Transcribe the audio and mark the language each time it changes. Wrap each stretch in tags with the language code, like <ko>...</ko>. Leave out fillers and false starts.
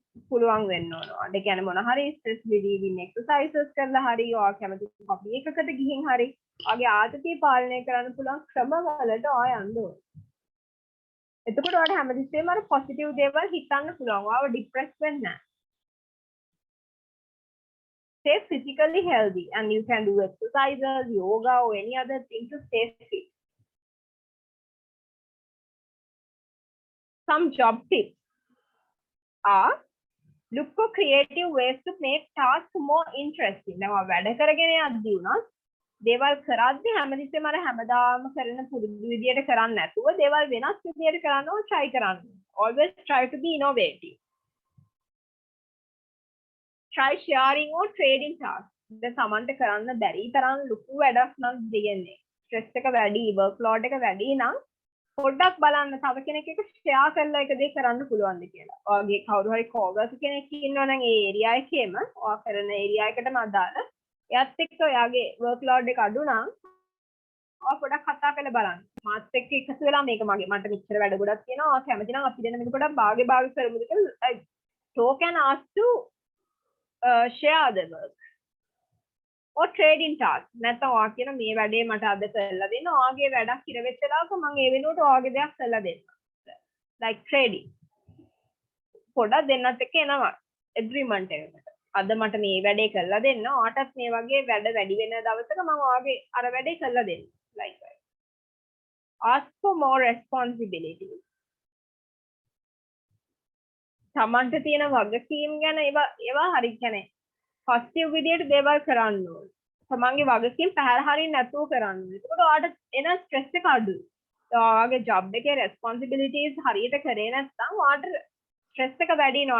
<si>පුළුවන් වෙන්න ඕන. ඒ කියන්නේ මොන හරි stress relieving exercises කරලා හරි ඔයා කැමති hobby එකකට ගිහින් හරි ඔයාගේ ආතතිය පාලනය කරන්න පුළුවන් ක්‍රමවලට ඔයා යන්න ඕන. එතකොට ඔයාලට හැමතිස්සෙම අර positive දේවල් හිතන්න පුළුවන්. ඔයාව depress වෙන්නේ නැහැ.</si> <en>stay physically healthy, and you can do exercises, yoga, or any other thing to stay fit. Some job tips are: look for creative ways to make tasks more interesting.</en> <si>දැන් ඔයා වැඩ කරගෙන යද්දී උනත් දේවල් කරද්දී හැමතිස්සෙම අර හැමදාම කරන පුරුදු විදියට කරන්නේ නැතුව දේවල් වෙනස් විදියට කරන්න ඕන try කරන්න.</si> <en>Always try to be innovative. Try sharing or trading tasks.</en> <si>දැන් සමන්ට කරන්න බැරි තරම් ලොකු වැඩක් නම් දෙන්නේ. ස්ට්‍රෙස් එක වැඩි, work load එක වැඩි නම් පොඩ්ඩක් බලන්න තව කෙනෙක් එක්ක share කරලා එක දෙයක් කරන්න පුළුවන්ද කියලා. ඔයගේ කවුරු හරි coworker කෙනෙක් ඉන්නවා නම් ඒ area එකේම ඔයා කරන area එකටම අදාළ එයාත් එක්ක ඔයාගේ work load එක අඩු නම් ඔයා පොඩ්ඩක් කතා කරලා බලන්න. මාත් එක්ක එකතු වෙලා මේක මට මෙච්චර වැඩ ගොඩක් තියෙනවා. ඔයා කැමති නම් අපි දෙන්න මේක පොඩ්ඩක් භාගේ කරමුද කියලා</si> <en>talk and ask to share the work. or trading task.</en> <si>නැත්නම් ඔයා කියන මේ වැඩේ මට අද කරලා දෙන්න. ඔයාගේ වැඩක් ඉර වෙච්ච දාක මම ඒ වෙනුවට ඔයාගේ දෙයක් කරලා දෙන්න.</si> <en>like trading.</en> <si>පොඩක් දෙන්නත් එක්ක එනවා agreement එකකට. අද මට මේ වැඩේ කරලා දෙන්න. ඔයාටත් මේ වගේ වැඩ වැඩි වෙන දවසක මම ඔයාගේ අර වැඩේ කරලා දෙන්න.</si> <en>like that. Ask for more responsibility.</en> <si>තමන්ට තියෙන වගකීම් ගැන ඒවා හරි කියන්නේ positive විදියට දේවල් කරන්න ඕනේ. තමන්ගේ වගකීම් පැහැර හරින්න නැතුව කරන්න ඕනේ. එතකොට ඔයාලට එන ස්ට්‍රෙස් එක අඩුයි. ඔයාගේ ජොබ් එකේ responsibilities හරියට කරේ නැත්නම් ඔයාලට ස්ට්‍රෙස් එක වැඩි වෙනවා.</si>